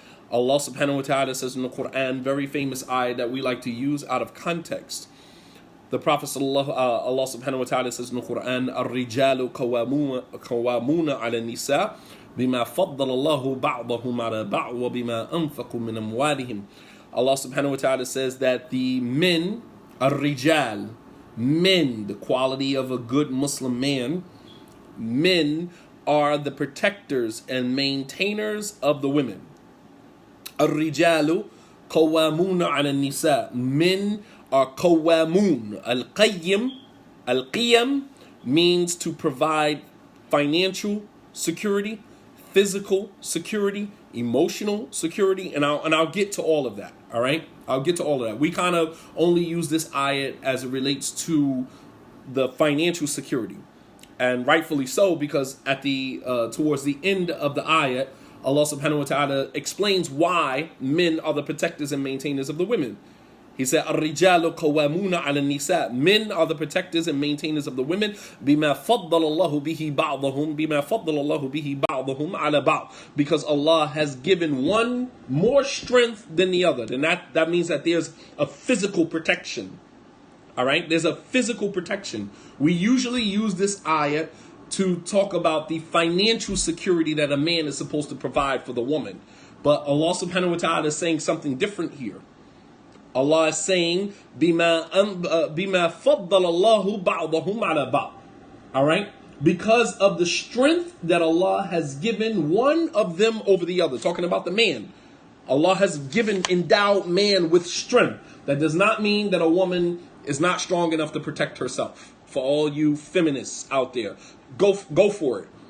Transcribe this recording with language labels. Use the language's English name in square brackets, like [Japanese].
[English] Allah subhanahu wa ta'ala says in the Quran, very famous ayah that we like to use out of context. The Prophet Allah subhanahu wa ta'ala says in the Quran, [Arabic] الرجال قوامون على النساء بما فضل الله بعضهم على بعض وبما أنفقوا من أموالهم. [English] Allah subhanahu wa ta'ala says that the men, الرجال, men, the quality of a good Muslim man, men are the protectors and maintainers of the women. [Arabic] الرجال قوامون على النساء. [English] Men are قوامون. Al-Qiyam means to provide financial security, physical security, emotional security, and I'll get to all of that. All right, I'll get to all of that. We kind of only use this ayat as it relates to the financial security, and rightfully so, because at the towards the end of the ayat, Allah subhanahu wa ta'ala explains why men are the protectors and maintainers of the women. He said, [Arabic] الرجال قوامون على النساء. [English] Men are the protectors and maintainers of the women. [Arabic] بما فضل الله به بعضهم بما فضل الله به بعضهم على بعض. [English] Because Allah has given one more strength than the other. And that means that there's a physical protection. All right? There's a physical protection. We usually use this ayah to talk about the financial security that a man is supposed to provide for the woman. But Allah subhanahu wa ta'ala is saying something different here. Allah is saying, [Arabic] بِمَا فَضَّلَ اللَّهُ بَعْضَهُمْ عَلَى بَعْضٍ. [English] All right? Because of the strength that Allah has given one of them over the other. Talking about the man. Allah has endowed man with strength. That does not mean that a woman is not strong enough to protect herself. For all you feminists out there, go for it.